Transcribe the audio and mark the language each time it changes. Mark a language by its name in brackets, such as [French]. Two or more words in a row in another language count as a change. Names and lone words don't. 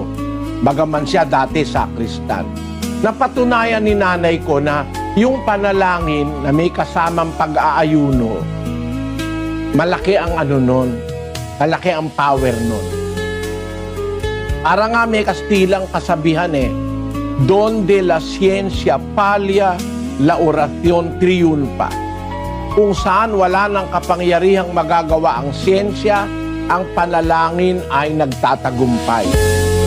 [Filipino] Bagaman siya dati sakristan. Napatunayan ni nanay ko na yung panalangin na may kasamang pag-aayuno, malaki ang nun, malaki ang power nun. Para nga may Kastilang kasabihan [Spanish] donde la ciencia palla, la oración triunfa. [Filipino] Kung saan wala ng kapangyarihang magagawa ang siyensya, ang panalangin ay nagtatagumpay.